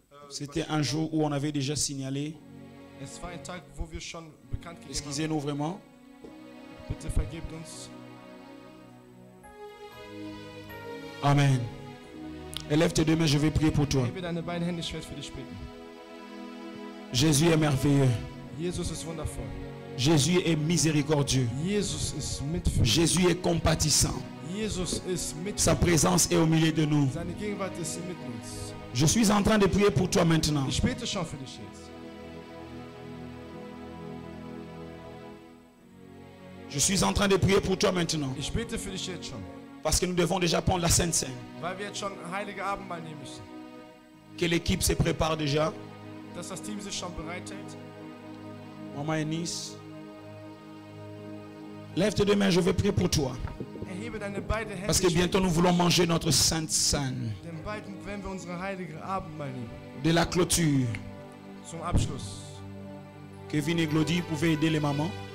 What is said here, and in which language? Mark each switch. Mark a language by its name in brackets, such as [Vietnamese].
[French] C'était un jour où on avait déjà signalé. [German] Es war ein Tag, wo wir schon bekannt gegeben haben. [French] Excusez-nous vraiment. [German] Bitte vergebt uns. [French] Amen. Élève tes deux mains, je vais prier pour toi. [German] Hebe deine beiden Hände, ich werde für dich beten. [French] Jésus est merveilleux. [German] Jesus ist wundervoll. [French] Jésus est miséricordieux. [German] Jesus ist mitfühlend. [French] Jésus est compatissant. [German] Jesus ist [French] Sa [German] mitfühlend. [French] présence est au milieu de nous. [German] Seine Gegenwart ist mit uns. [French] Je suis en train de prier pour toi maintenant. [German] Ich bete schon für dich jetzt. [French] Je suis en train de prier pour toi maintenant. [German] Ich bete für dich jetzt schon. [French] Parce que nous devons déjà prendre la Sainte Seine. [German] Weil wir jetzt schon heilige Abendmahl nehmen müssen. [French] Que l'équipe se prépare déjà. [German] Dass das Team sich schon bereithält. [French] Maman Eunice. Lève tes deux mains, je vais prier pour toi. [German] Erhebe deine beiden Hände. [French] Parce que bientôt nous voulons manger notre Sainte Seine. [German] Denn bald werden wir unsere heilige Abendmahl nehmen. [French] De la clôture. [German] Zum Abschluss. [French] Kevin et Glody, vous pouvez aider les mamans.